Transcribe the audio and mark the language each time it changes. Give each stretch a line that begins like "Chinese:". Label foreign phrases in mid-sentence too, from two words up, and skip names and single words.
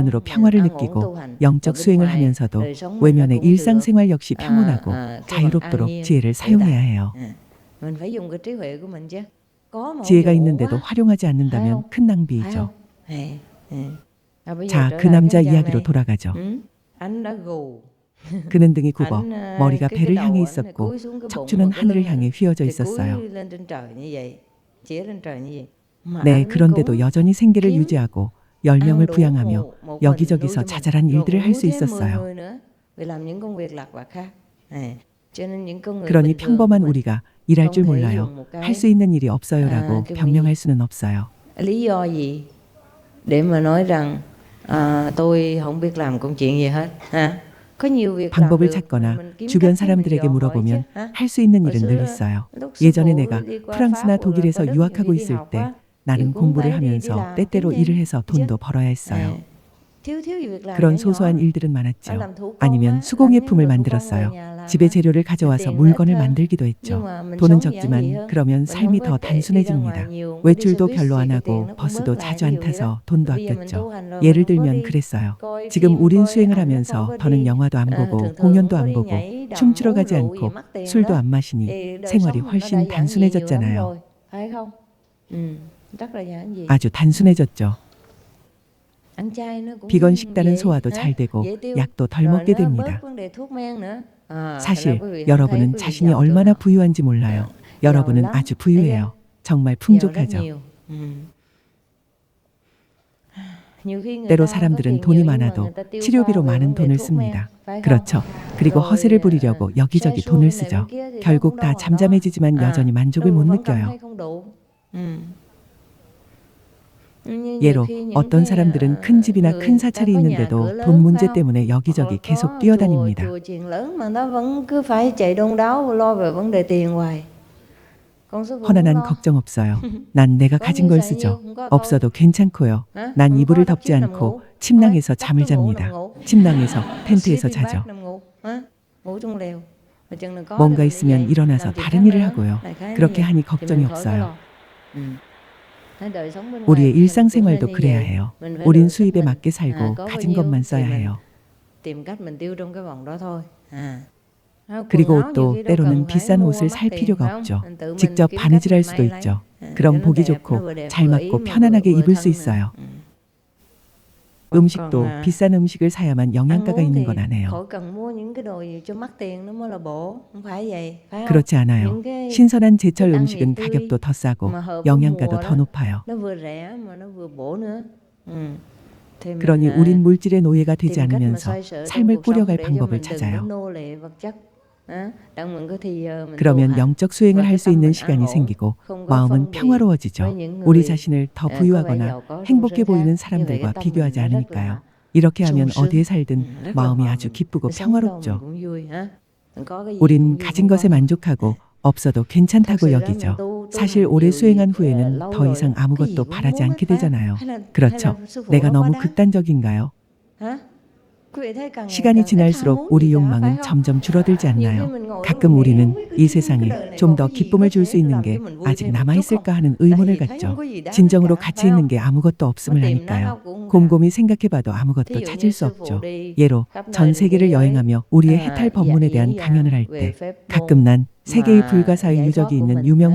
Korean: 평화를 느끼고 영적 수행을 하면서도 외면의 일상생활 역시 평온하고 자유롭도록 지혜를 사용해야 해요.
Vietnamese: Mình phải dùng cái trí huệ của mình chứ.
Korean: 지혜가 있는데도 활용하지 않는다면 큰 낭비이죠. 자, 그 남자 이야기로 돌아가죠. 그는 등이 굽어 머리가 배를 향해 있었고 척추는 하늘을 향해 휘어져 있었어요. 네, 그런데도 여전히 생계를 유지하고 10명을 부양하며 여기저기서 자잘한 일들을 할 수 있었어요. 그러니 평범한 우리가 일할 줄 몰라요. 할 수 있는 일이 없어요라고 변명할 수는 없어요.
Vietnamese: lý do gì để mà nói rằng tôi không biết làm công chuyện gì hết ha? có nhiều việc làm
Korean: 방법을
Vietnamese: được,
Korean: 찾거나
Vietnamese: mình kiếm
Korean: 주변
Vietnamese: cách để mình
Korean: 사람들에게
Vietnamese: dò hỏi
Korean: 물어보면
Vietnamese: chứ, ha?
Korean: 할 수 있는 일은
Vietnamese: hồi
Korean: 늘
Vietnamese: xưa
Korean: 있어요.
Vietnamese: lúc
Korean: 예전에
Vietnamese: sư
Korean: 내가
Vietnamese: phụ đi qua
Korean: 프랑스나
Vietnamese: Pháp hoặc là
Korean: 독일에서
Vietnamese: qua Đức
Korean: 유학하고
Vietnamese: thì đi
Korean: 있을
Vietnamese: học
Korean: 때
Vietnamese: á,
Korean: 나는
Vietnamese: thì cũng
Korean: 공부를
Vietnamese: phải đi
Korean: 하면서
Vietnamese: làm,
Korean: 때때로
Vietnamese: kiếm
Korean: 일을
Vietnamese: tiền
Korean: 해서
Vietnamese: chứ.
Korean: 돈도 벌어야 했어요.
Vietnamese: thiếu việc làm
Korean: 그런
Vietnamese: nhỏ nhỏ.
Korean: 소소한 일들은 많았죠.
Vietnamese: làm thủ công
Korean: 아니면
Vietnamese: á,
Korean: 수공예품을
Vietnamese: làm những đồ thủ công
Korean: 만들었어요.
Vietnamese: về nhà làm
Korean: 집에
Vietnamese: á.
Korean: 재료를 가져와서
Vietnamese: tiền
Korean: 물건을
Vietnamese: ít hơn.
Korean: 만들기도
Vietnamese: Nhưng
Korean: 했죠.
Vietnamese: mà mình
Korean: 돈은
Vietnamese: sống giản dị
Korean: 적지만
Vietnamese: hơn.
Korean: 그러면
Vietnamese: mình
Korean: 삶이
Vietnamese: không
Korean: 더
Vietnamese: có chạy đi ra ngoài
Korean: 단순해집니다.
Vietnamese: nhiều, có đi
Korean: 외출도
Vietnamese: xe buýt
Korean: 별로
Vietnamese: thì
Korean: 안
Vietnamese: cái
Korean: 하고
Vietnamese: tiền nó cũng
Korean: 버스도
Vietnamese: bớt lại
Korean: 자주 안
Vietnamese: nhiều vậy đó.
Korean: 타서 돈도
Vietnamese: Bây giờ mình tu
Korean: 아꼈죠.
Vietnamese: hành rồi,
Korean: 예를
Vietnamese: mình không có
Korean: 들면
Vietnamese: đi
Korean: 그랬어요.
Vietnamese: coi
Korean: 지금
Vietnamese: phim,
Korean: 우린
Vietnamese: coi
Korean: 수행을
Vietnamese: ảnh,
Korean: 하면서
Vietnamese: không có
Korean: 더는
Vietnamese: đi.
Korean: 영화도 안 보고
Vietnamese: thường thường
Korean: 공연도
Vietnamese: không có
Korean: 안
Vietnamese: đi
Korean: 보고
Vietnamese: nhảy, đầm,
Korean: 춤추러
Vietnamese: uống
Korean: 가지
Vietnamese: rượu gì
Korean: 않고
Vietnamese: mắc tiền
Korean: 술도
Vietnamese: đó.
Korean: 안 마시니
Vietnamese: Thì đời
Korean: 생활이
Vietnamese: sống mình nó đã
Korean: 훨씬
Vietnamese: giản dị nhiều lắm
Korean: 단순해졌잖아요.
Vietnamese: rồi, phải không? rất là giản dị.
Korean: 아주 단순해졌죠.
Vietnamese: ăn chay nó cũng
Korean: 비건 식단은
Vietnamese: dễ,
Korean: 소화도
Vietnamese: hả?
Korean: 잘 되고
Vietnamese: dễ tiêu.
Korean: 약도 덜
Vietnamese: Rồi
Korean: 먹게
Vietnamese: nó
Korean: 됩니다.
Vietnamese: bớt vấn đề thuốc men nữa. thành ra
Korean: 사실
Vietnamese: quý vị không thấy
Korean: 여러분은
Vietnamese: quý vị
Korean: 자신이
Vietnamese: giàu chỗ
Korean: 얼마나
Vietnamese: nào.
Korean: 부유한지 몰라요. 여러분은
Vietnamese: lắm.
Korean: 아주
Vietnamese: Thấy
Korean: 부유해요. 정말
Vietnamese: giàu rất
Korean: 풍족하죠.
Vietnamese: nhiều. nhiều khi người
Korean: 때로
Vietnamese: ta có
Korean: 사람들은
Vietnamese: tiền
Korean: 돈이
Vietnamese: nhiều nhưng mà
Korean: 많아도
Vietnamese: người ta tiêu
Korean: 치료비로
Vietnamese: pha về
Korean: 많은
Vietnamese: vấn đề
Korean: 돈을
Vietnamese: thuốc men,
Korean: 씁니다.
Vietnamese: phải không?
Korean: 그렇죠. 그리고
Vietnamese: rồi,
Korean: 허세를 부리려고 여기저기
Vietnamese: sai xua
Korean: 돈을
Vietnamese: bên này
Korean: 쓰죠.
Vietnamese: bên kia thì nó
Korean: 결국
Vietnamese: không
Korean: 다
Vietnamese: đâu vào đó.
Korean: 잠잠해지지만 여전히 만족을
Vietnamese: đâu
Korean: 못
Vietnamese: vẫn cảm
Korean: 느껴요.
Vietnamese: thấy không đủ. như nhiều
Korean: 예로
Vietnamese: khi những
Korean: 어떤
Vietnamese: cái,
Korean: 사람들은 큰 집이나
Vietnamese: người
Korean: 큰
Vietnamese: ta
Korean: 사찰이
Vietnamese: có nhà cửa
Korean: 있는데도
Vietnamese: lớn,
Korean: 돈 문제
Vietnamese: phải không?
Korean: 때문에 여기저기
Vietnamese: Hoặc
Korean: 계속
Vietnamese: có
Korean: 뛰어다닙니다.
Vietnamese: chùa chiền lớn mà nó vẫn cứ phải chạy đôn đáo lo về vấn đề tiền hoài. Còn sư phụ không
Korean: 허나난
Vietnamese: lo.
Korean: 걱정 없어요. 난 내가
Vietnamese: có
Korean: 가진
Vietnamese: nhiêu
Korean: 걸
Vietnamese: xài
Korean: 쓰죠.
Vietnamese: nhiêu, không có thôi.
Korean: 없어도 괜찮고요.
Vietnamese: hả?
Korean: 난
Vietnamese: Không có
Korean: 이불을
Vietnamese: đắp
Korean: 덮지
Vietnamese: chiếu nằm
Korean: 않고
Vietnamese: ngủ.
Korean: 침낭에서
Vietnamese: Đắp
Korean: 잠을
Vietnamese: chiếu ngủ,
Korean: 잡니다.
Vietnamese: nằm ngủ.
Korean: 침낭에서 텐트에서
English: Sleeping bag
Korean: 자죠.
Vietnamese: nằm ngủ. hả? ngủ trong lều. mà chừng nào có
Korean: 뭔가
Vietnamese: thì mình đi
Korean: 있으면
Vietnamese: dậy,
Korean: 일어나서
Vietnamese: làm chuyện
Korean: 다른
Vietnamese: khác
Korean: 일을
Vietnamese: nữa.
Korean: 하고요.
Vietnamese: Đại khái như
Korean: 그렇게
Vietnamese: vậy.
Korean: 하니
Vietnamese: Thì
Korean: 걱정이
Vietnamese: mình khỏi có
Korean: 없어요.
Vietnamese: lo. Thế đời sống bên ngoài
Korean: 우리의
Vietnamese: thì mình cũng
Korean: 일상생활도
Vietnamese: nên như
Korean: 그래야
Vietnamese: vậy.
Korean: 해요.
Vietnamese: mình phải
Korean: 우린
Vietnamese: lựa sức
Korean: 수입에
Vietnamese: mình.
Korean: 맞게 살고
Vietnamese: có bao
Korean: 가진
Vietnamese: nhiêu
Korean: 것만
Vietnamese: thì
Korean: 써야
Vietnamese: mình
Korean: 해요.
Vietnamese: tìm cách mình tiêu trong cái vòng đó thôi.
Korean: 그리고
Vietnamese: quần áo nhiều
Korean: 옷도
Vietnamese: khi đâu cần
Korean: 때로는
Vietnamese: phải
Korean: 비싼
Vietnamese: mua
Korean: 옷을
Vietnamese: mắc
Korean: 살
Vietnamese: tiền,
Korean: 필요가
Vietnamese: phải không?
Korean: 없죠.
Vietnamese: mình tự mình
Korean: 직접
Vietnamese: kiếm cách
Korean: 바느질할
Vietnamese: mình
Korean: 수도
Vietnamese: may
Korean: 있죠.
Vietnamese: lấy.
Korean: 그럼
Vietnamese: cho nó
Korean: 보기
Vietnamese: đẹp, nó
Korean: 좋고
Vietnamese: vừa đẹp,
Korean: 잘
Vietnamese: vừa ý
Korean: 맞고
Vietnamese: mà
Korean: 편안하게
Vietnamese: vừa
Korean: 입을 수
Vietnamese: thân
Korean: 있어요.
Vietnamese: nè.
Korean: 음식도
Vietnamese: còn,
Korean: 비싼 음식을 사야만
Vietnamese: ăn
Korean: 영양가가
Vietnamese: uống
Korean: 있는
Vietnamese: thì
Korean: 건 아니에요.
Vietnamese: khỏi cần mua những cái đồ gì cho mắc tiền nó mới là bổ, không phải vậy, phải không?
Korean: 그렇지 않아요.
Vietnamese: những cái
Korean: 신선한 제철
Vietnamese: thức ăn
Korean: 음식은
Vietnamese: gì tươi
Korean: 가격도 더 싸고
Vietnamese: mà hợp với
Korean: 영양가도
Vietnamese: mùa
Korean: 더
Vietnamese: đó,
Korean: 높아요.
Vietnamese: nó vừa rẻ mà nó vừa bổ nữa. thì
Korean: 그러니
Vietnamese: mình
Korean: 우린 물질의 노예가 되지
Vietnamese: tìm cách mà
Korean: 않으면서
Vietnamese: xoay sở trong
Korean: 삶을
Vietnamese: cuộc sống
Korean: 꾸려갈
Vietnamese: để cho
Korean: 방법을
Vietnamese: mình đừng có
Korean: 찾아요.
Vietnamese: nô lệ vật chất. đặng mình có thì giờ mình tu
Korean: 그러면
Vietnamese: hành.
Korean: 영적 수행을
Vietnamese: và
Korean: 할
Vietnamese: cái
Korean: 수
Vietnamese: tâm
Korean: 있는
Vietnamese: mình an
Korean: 시간이
Vietnamese: ổn,
Korean: 생기고
Vietnamese: không có
Korean: 마음은
Vietnamese: phân biệt với
Korean: 평화로워지죠.
Vietnamese: những
Korean: 우리
Vietnamese: người
Korean: 자신을 더
Vietnamese: có vẻ
Korean: 부유하거나
Vietnamese: giàu có trong
Korean: 행복해
Vietnamese: xứ
Korean: 보이는
Vietnamese: khác. Như vậy
Korean: 사람들과
Vietnamese: cái tâm
Korean: 비교하지
Vietnamese: mình nó rất
Korean: 않으니까요.
Vietnamese: là
Korean: 이렇게 하면
Vietnamese: sung
Korean: 어디에
Vietnamese: sướng,
Korean: 살든
Vietnamese: rất là
Korean: 마음이
Vietnamese: hòa
Korean: 아주
Vietnamese: mình.
Korean: 기쁘고
Vietnamese: Sống đâu mình
Korean: 평화롭죠.
Vietnamese: cũng vui, hả? có cái gì
Korean: 우린
Vietnamese: cũng vui,
Korean: 가진
Vietnamese: không có
Korean: 것에
Vietnamese: đâu.
Korean: 만족하고 없어도
Vietnamese: thật
Korean: 괜찮다고
Vietnamese: sự ra mình
Korean: 여기죠.
Vietnamese: tu
Korean: 사실
Vietnamese: hành
Korean: 오래
Vietnamese: nhiều
Korean: 수행한
Vietnamese: gì,
Korean: 후에는
Vietnamese: lâu
Korean: 더
Vietnamese: rồi,
Korean: 이상
Vietnamese: cái gì
Korean: 아무것도
Vietnamese: cũng
Korean: 바라지
Vietnamese: muốn
Korean: 않게
Vietnamese: hết, phải không?
Korean: 되잖아요.
Vietnamese: hay là
Korean: 그렇죠.
Vietnamese: sư phụ
Korean: 내가
Vietnamese: nói quá
Korean: 너무
Vietnamese: đáng?
Korean: 극단적인가요?
Vietnamese: hả? quý vị thấy càng ngày
Korean: 시간이
Vietnamese: càng ít ham
Korean: 지날수록
Vietnamese: muốn
Korean: 우리
Vietnamese: gì cả, phải
Korean: 욕망은
Vietnamese: không?
Korean: 점점 줄어들지
Vietnamese: nhiều khi
Korean: 않나요?
Vietnamese: mình ngồi
Korean: 가끔
Vietnamese: mình nghĩ
Korean: 우리는
Vietnamese: không biết
Korean: 이
Vietnamese: cái
Korean: 세상에
Vietnamese: đời này
Korean: 좀
Vietnamese: còn
Korean: 더
Vietnamese: cái gì
Korean: 기쁨을
Vietnamese: có
Korean: 줄 수
Vietnamese: thể
Korean: 있는
Vietnamese: làm
Korean: 게
Vietnamese: cho mình vui
Korean: 아직
Vietnamese: thêm một chút không?
Korean: 남아있을까 하는
Vietnamese: tại
Korean: 의문을
Vietnamese: vì thấy
Korean: 갖죠.
Vietnamese: không có gì đáng hết
Korean: 진정으로
Vietnamese: cả,
Korean: 가치
Vietnamese: phải
Korean: 있는
Vietnamese: không?
Korean: 게 아무것도 없음을
Vietnamese: mà tìm nó
Korean: 아니까요.
Vietnamese: đâu cũng không cả.
Korean: 곰곰이 생각해봐도 아무것도
Vietnamese: thí dụ
Korean: 찾을
Vietnamese: như
Korean: 수
Vietnamese: sư phụ
Korean: 없죠.
Vietnamese: đi
Korean: 예로
Vietnamese: khắp nơi
Korean: 전
Vietnamese: trên thế
Korean: 세계를
Vietnamese: giới
Korean: 여행하며 우리의 해탈 법문에 대한
Vietnamese: diễn
Korean: 강연을 할
Vietnamese: về
Korean: 때
Vietnamese: pháp
Korean: 가끔
Vietnamese: môn
Korean: 난 세계의
Vietnamese: mà
Korean: 불가사의
Vietnamese: giải
Korean: 유적이
Vietnamese: thoát của
Korean: 있는
Vietnamese: mình,
Korean: 유명